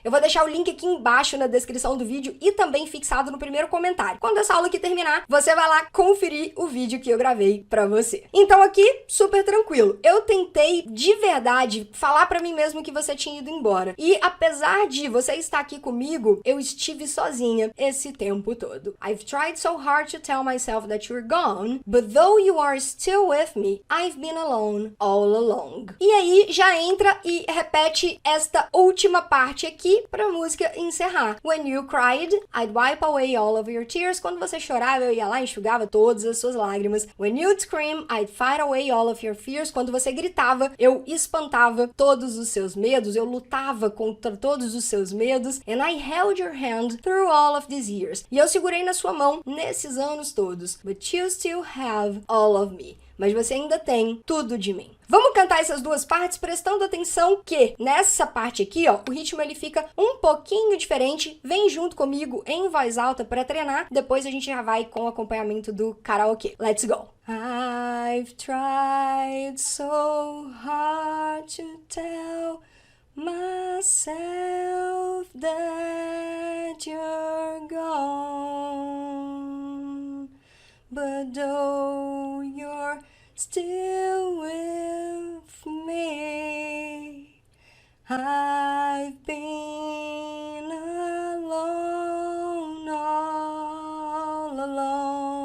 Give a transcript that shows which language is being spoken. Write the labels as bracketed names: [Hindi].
[Portuguese] Eu vou deixar o link aqui embaixo na descrição do vídeo e também fixado no primeiro comentário. Quando essa aula aqui terminar, você vai lá conferir o vídeo que eu gravei para você. Então aqui, super tranquilo. Eu tentei de verdade falar para mim mesmo que você tinha ido embora. E apesar de você estar aqui comigo, eu estive sozinha esse tempo todo. [English] I've tried so hard to tell myself that you're gone, but though you are still with me, I've been alone all along. [Portuguese] E aí já entra e repete esta última parte aqui pra música encerrar. [English] When you cried, I'd wipe away all of your tears. [Portuguese] Quando você chorava, eu ia lá e enxugava todas as suas lágrimas. [English] When you'd scream, I'd fight away all of your fears. [Portuguese] Quando você gritava, eu espantava todos os seus medos, eu lutava contra todos os seus medos. [English] And I held your hand through all of these years. [Portuguese] E eu segurei na sua mão nesses anos todos. [English] But you still have all of me. [Portuguese] Mas você ainda tem tudo de mim. Vamos cantar essas duas partes prestando atenção que nessa parte aqui, ó, o ritmo ele fica um pouquinho diferente. Vem junto comigo em voz alta para treinar. Depois a gente já vai com o acompanhamento do karaokê. [English] Let's go! I've tried so hard to tell myself that you're gone, but though you're still with me, I've been alone all along.